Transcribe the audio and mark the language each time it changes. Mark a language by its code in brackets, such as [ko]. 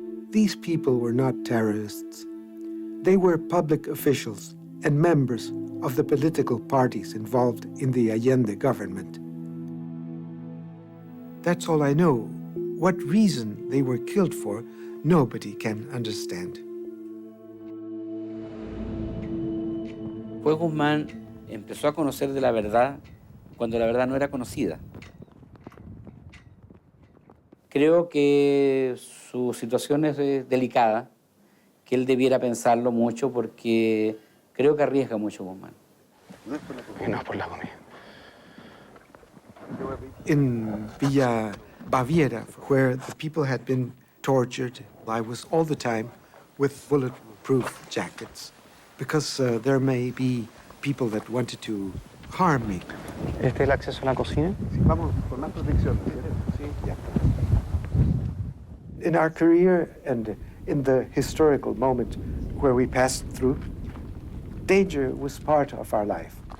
[en] These people were not terrorists. They were public officials and members of the political parties involved in the Allende government. That's all I know. What reason they were killed for, nobody can understand. [es] Juez Guzmán empezó a conocer de la verdad cuando la verdad no era conocida. Creo que su situación es delicada, que él debiera pensarlo mucho porque creo que arriesga mucho Guzmán. No es por la comida. [en] In Villa Baviera, where the people had been tortured, I was all the time with bulletproof jackets because there may be people that wanted to harm me. [es] ¿Este es el acceso a la cocina? Sí, vamos por más protección. Sí, ya. [en] In our career and in the historical moment where we passed through, danger was part of our life.